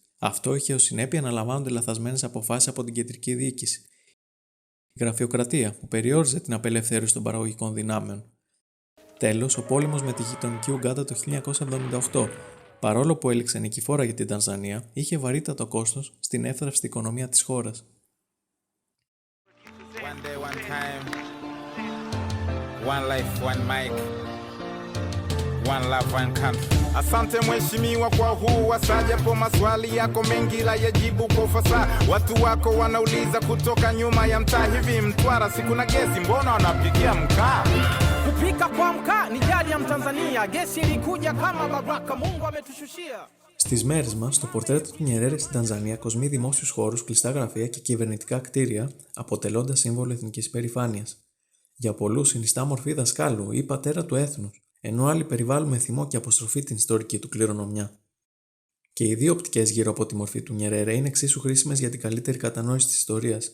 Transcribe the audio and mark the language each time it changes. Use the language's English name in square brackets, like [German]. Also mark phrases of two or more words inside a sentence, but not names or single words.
[Greek] Αυτό είχε ως συνέπεια να λαμβάνονται λαθασμένες αποφάσεις από την κεντρική διοίκηση. Η γραφειοκρατία, που περιόριζε την απελευθέρωση των παραγωγικών δυνάμεων. Τέλος, ο πόλεμος με τη γειτονική Ουγκάντα το 1978, παρόλο που έληξε νικηφόρα για την Τανζανία, είχε βαρύτατο κόστος στην εύθραυστη οικονομία της χώρας. [English] One day, one time, one life, one mic, one love, one country. [Swahili] Asante mheshimiwa kwa huu wasaa, japo maswali yako mengi la yajibu kwa ufasaha. Watu wako wanauliza kutoka nyuma ya mtaa, hivi Mtwara siku na gesi, mbona wanapikia mkaa? Kupika kwa mkaa ni jadi ya Mtanzania, gesi ilikuja kama baraka, Mungu ametushushia. [Greek] Στις μέρες μας, το πορτρέτο του Νιερέρε στην Τανζανία κοσμεί δημόσιους χώρους, κλειστά γραφεία και κυβερνητικά κτίρια, αποτελώντας σύμβολο εθνικής υπερηφάνειας. Για πολλούς συνιστά μορφή δασκάλου ή πατέρα του έθνους, ενώ άλλοι περιβάλλουν με θυμό και αποστροφή την ιστορική του κληρονομιά. Και οι δύο οπτικές γύρω από τη μορφή του Νιερέρε είναι εξίσου χρήσιμες για την καλύτερη κατανόηση της ιστορίας.